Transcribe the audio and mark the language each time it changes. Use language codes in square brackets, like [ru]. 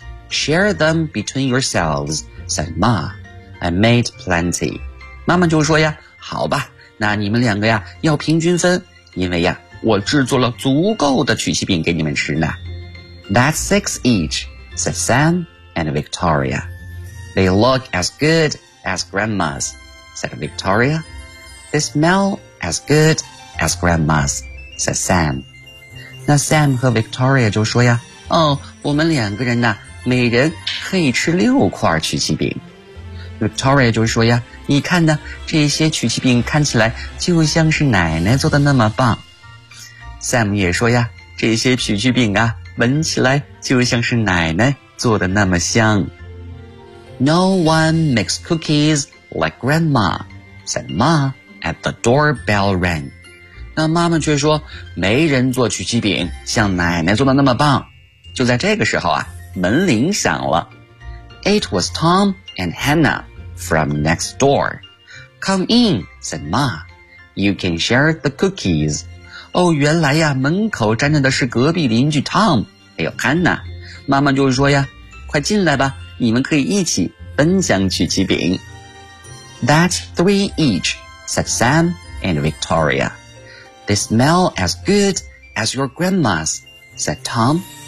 [en] Share them between yourselves,said Ma. I made plenty. [zh] 妈妈就说呀，好吧，那你们两个呀要平均分，因为呀我制作了足够的曲奇饼给你们吃呢。 [en] That's six each, said Sam and Victoria. They look as good as grandma's, said Victoria. They smell as good as grandma's, said Sam. [zh] 那 Sam 和 Victoria 就说呀，哦，我们两个人呢每人可以吃六块曲奇饼。 Victoria 就说呀，你看呢，这些曲奇饼看起来就像是奶奶做的那么棒。 Sam 也说呀，这些曲奇饼啊，闻起来就像是奶奶做的那么香。 [en] No one makes cookies like grandma, said Ma at the doorbell rang. [zh] 那妈妈却说，没人做曲奇饼像奶奶做的那么棒。就在这个时候啊，门铃响了。 [en] It was Tom and Hannah from next door. Come in, said Ma. You can share the cookies. [zh] 哦，原来呀，门口站着的是隔壁邻居 Tom, 还有 Hannah。妈妈就说呀，快进来吧，你们可以一起分享曲奇饼。 [en] That's three each, said Sam and Victoria. They smell as good as your grandma's, said Tom.